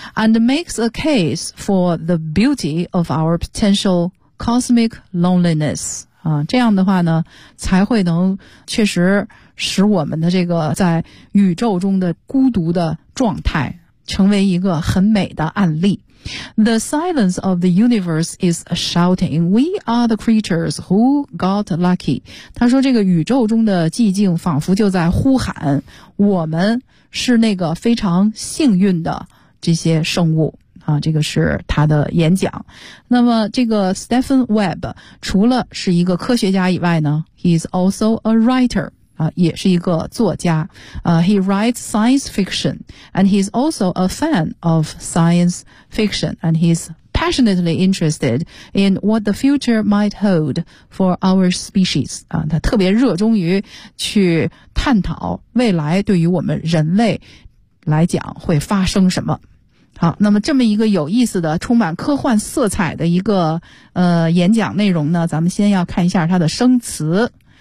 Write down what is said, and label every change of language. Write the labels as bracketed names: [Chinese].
[English] And makes a case for the beauty of our potential cosmic loneliness [Chinese] 啊，这样的话呢，才会能确实使我们的这个在宇宙中的孤独的状态成为一个很美的案例。 [English] The silence of the universe is shouting, we are the creatures who got lucky. [Chinese] 他说这个宇宙中的寂静仿佛就在呼喊，我们是那个非常幸运的这些生物。啊，这个是他的演讲。那么这个 Stephen Webb 除了是一个科学家以外呢， [English] He is also a writer, [Chinese] 啊，也是一个作家。 [English] He writes science fiction, and he is also a fan of science fiction, and he is passionately interested in what the future might hold for our species. [Chinese] 啊，他特别热衷于去探讨未来对于我们人类来讲会发生什么。好，那么这么一个有意思的充满科幻色彩的一个演讲内容呢，咱们先要看一下它的生词。